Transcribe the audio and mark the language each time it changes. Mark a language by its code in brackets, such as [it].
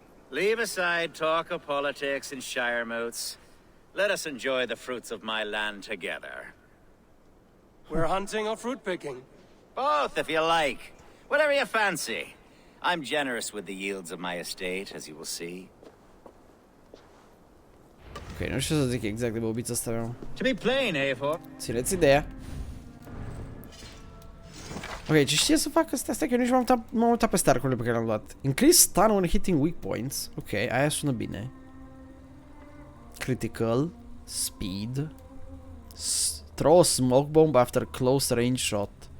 [en] Leave aside talk of politics and shire moats. Let us enjoy the fruits of my land together. We're hunting or fruit picking? Both, if you like. Whatever you fancy. I'm generous with the yields of my estate, as you will see. [ro] Ok, nu știu să zic exact de bobița asta, meu. [en] To be plain, Eivor. [ro] Țineți ideea. Ok, ce știe să fac astea? Stai că eu nici m-am uitat pe starcurile pe care le-am luat. [en] Increase stun when hitting weak points. Ok, aia sună bine. Critical. Speed. Throw a smoke bomb after close range shot.